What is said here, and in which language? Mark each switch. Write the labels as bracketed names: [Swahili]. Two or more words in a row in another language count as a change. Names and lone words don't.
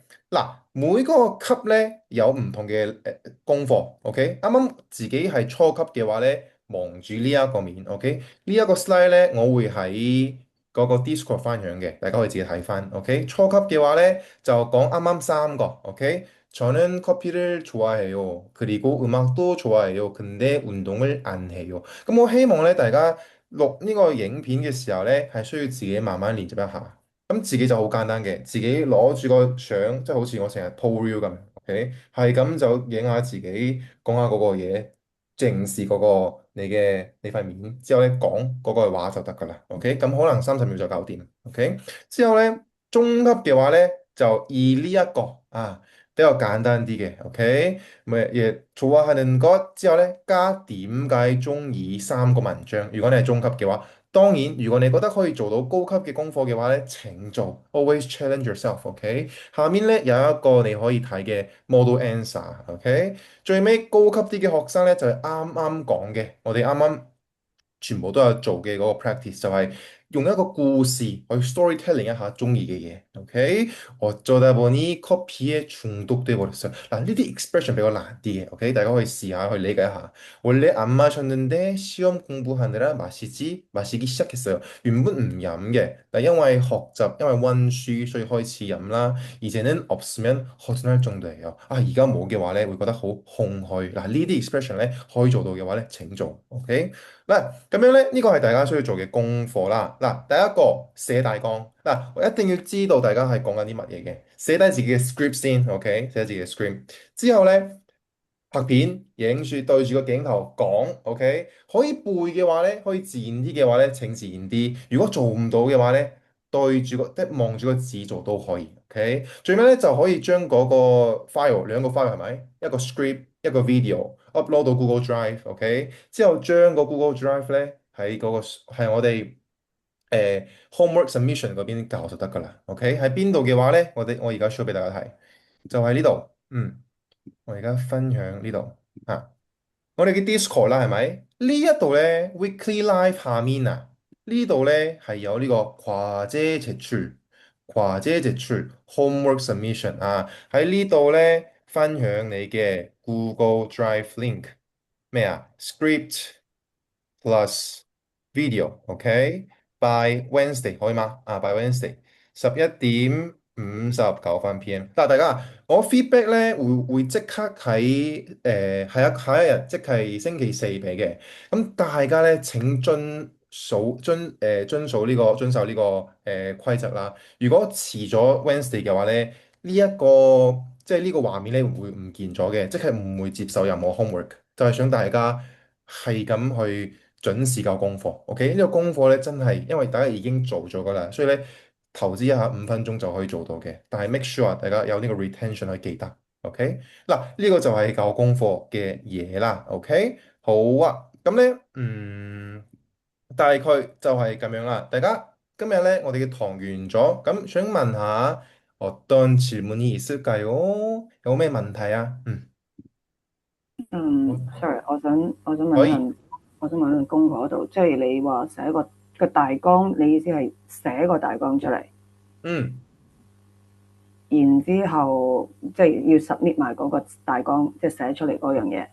[Cantonese] 嗱，每個級咧有唔同嘅功課，OK？啱啱自己係初級嘅話咧，望住呢一個面，OK？呢一個 slide 咧，我會喺嗰個 Discord 分享嘅，大家可以自己睇翻，OK？初級嘅話咧就講啱啱3個 ，OK？ [Korean] 저는 커피를 좋아해요. 그리고 음악도 좋아해요. 근데 운동을 안 해요. [Cantonese] 咁我希望咧，大家錄呢個影片嘅時候咧，係需要自己慢慢練習一下。咁自己就好簡單嘅，自己攞住個相，即係好似我成日 [English] po reel [Cantonese] 咁，OK，係咁就影下自己，講下嗰個嘢，正視嗰個你塊面，之後咧講嗰個話就得噶啦，OK，咁可能30秒就搞掂，OK，之後咧中級嘅話咧就以呢一個比較簡單啲嘅，OK，咪嘢 [Korean] 좋아하는 것 [Cantonese] 之後咧加點解中意3個文章，如果你係中級嘅話。當然，如果你覺得可以做到高級嘅功課嘅話咧，請做 ， [English] always challenge yourself， [Cantonese] OK？下面咧有一個你可以睇嘅 [English] model answer， [Cantonese] OK？最尾高級啲嘅學生咧就係啱啱講嘅，我哋啱啱全部都有做嘅嗰個 practice，就係用一個故事去 storytelling 一下中意嘅嘢 ，OK？ [Korean] 어쩌다 보니 커피에 중독돼 버렸어요。 [Cantonese] 嗱，呢啲 expression 比較難啲嘅，OK？大家可以試下去理解一下。 [Korean] 원래 안 마셨는데 시험 공부하느라 마시기 시작했어요. [Cantonese] 原本唔飲嘅，但因為學習，因為温書，所以開始飲啦。 [Korean] 이제는 없으면 허전할 정도예요。 [Cantonese] 而家冇嘅話咧，會覺得好空虛。嗱，呢啲 expression 咧可以做到嘅話咧，請做。OK，嗱，咁樣咧，呢個係大家需要做嘅功課啦。嗱，第一個寫大綱。嗱，我一定要知道大家係講緊啲乜嘢嘅，寫低自己嘅 script 先。OK，寫自己嘅 script 之後咧。拍片影住對住個鏡頭講，OK？可以背嘅話咧，可以自然啲嘅話咧，請自然啲。如果做唔到嘅話咧，對住個即係望住個字做都可以，OK？最尾咧就可以將嗰個 file 兩個 file 係咪？一個 script 一個 video upload 到 Google Drive，OK？之後將個 Google Drive 咧喺嗰個係我哋 [English] homework submission [Cantonese] 嗰邊教就得㗎啦，OK？喺邊度嘅話咧，我而家 show 俾大家睇，就喺呢度，我而家分享呢度我哋嘅 Discord 啦，係咪？呢一度咧 Weekly Live 下面呢度咧係有呢個 [Korean] 과제 제출 [English] Homework Submission [Cantonese] 喺呢度咧分享你嘅 Google Drive link 咩？ [English] Script plus video， [Cantonese] OK？ [English] By Wednesday [Cantonese] 可以嗎？ [English] by Wednesday [Cantonese] 11點 59分 PM。但係大家，我 feedback 咧會即刻下一日，即係星期四俾嘅。咁大家咧請遵守呢個規則啦。如果遲咗 Wednesday 嘅話咧，即係呢個畫面咧會唔見咗嘅，即係唔會接受任何 homework。就係想大家係咁去準時交功課。OK，呢個功課咧真係因為大家已經做咗噶啦，所以咧投資一下5分鐘就可以做到嘅。但係 [English] make sure [Cantonese] 大家有呢個 retention 去記得。OK，嗱呢個就係交功課嘅嘢啦。OK，好啊，咁咧大概就係咁樣啦。大家今日咧我哋嘅堂完咗，咁想問下 [Korean] 어떤 질문이 있을까요？ [Cantonese] 有咩問題啊？ sorry，我想問可以。一問，功課嗰度，即係你話寫個大綱，你意思係寫個大綱出嚟，嗯，然之後即係要 submit 埋嗰個大綱，即係寫出嚟嗰樣嘢，